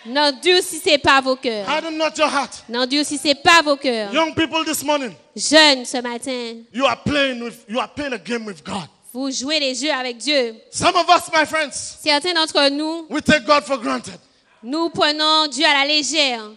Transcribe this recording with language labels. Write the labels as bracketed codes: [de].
[fr] n'endurcissez pas vos cœurs. [en] Harden not your heart. [fr] N'endurcissez pas vos cœurs. [en] Young people this morning, [fr] Jeunes, ce matin, [en] you are playing a game with God. [fr] vous jouez les jeux avec Dieu. [en] Some of us, my friends, [fr] Certains d'entre nous, [en] we take God for granted. [fr] nous prenons Dieu à la légère.